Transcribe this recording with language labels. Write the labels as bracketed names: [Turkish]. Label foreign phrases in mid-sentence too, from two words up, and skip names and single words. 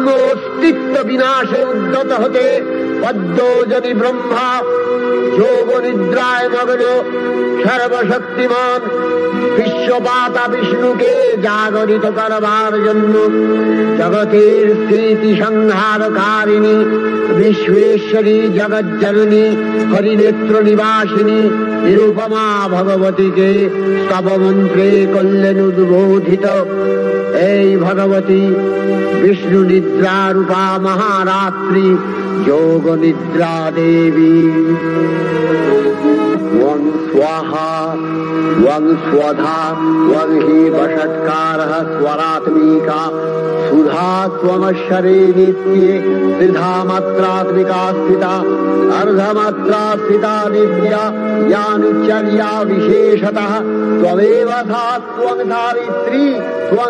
[Bangla] অস্তিত্ব বিনাশে উদ্যত হতে পদ্মজনী ব্রহ্মা যোগ নিদ্রায় মগ্ন সর্বশক্তিমান বিশ্বপাতা বিষ্ণুকে জাগরিত করবার জন্য জগতের স্মৃতি সংহারকারিণী বিশ্বেশ্বরী জগজ্জননী হরিনেত্র নিবাসিনী নিরুপমা ভগবতীকে স্তবমন্ত্রে করলেন উদ্বোধিত। এই ভগবতী বিষ্ণু নিদ্রা রূপা মহারাত্রি যোগ নিদ্রা দেবী। [Sanskrit] त्वं स्वाहा त्वं स्वधा त्वं हि वषट्कारः स्वरात्मिका सुधा त्वमक्षरे नित्ये त्रिधा मात्रात्मिका स्थिता अर्धमात्रा स्थिता नित्या यानुचर्या विशेषतः त्वमेव सा त्वं सावित्री त्वं